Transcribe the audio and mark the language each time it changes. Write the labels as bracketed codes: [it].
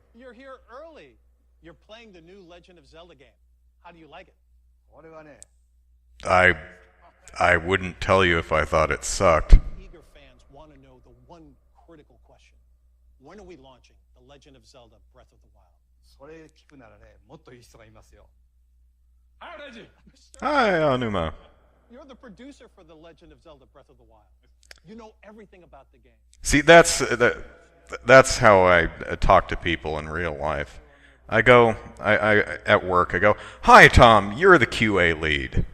[en] you're here early. You're playing the new Legend of Zelda game. How do you like it? [ja] 俺はね、 [en] I wouldn't tell you if I thought it sucked. Eager fans want to know the one critical question. When are we launching The Legend of Zelda Breath of the Wild? [ja] それ聞くならね、もっといい人がいますよ。 [en] Hi, Reggie. Hi, Anuma. You're the producer for The Legend of Zelda Breath of the Wild. You know everything about the game. See, that's how I talk to people in real life. I go, I at work, I go, "Hi, Tom, you're the QA lead."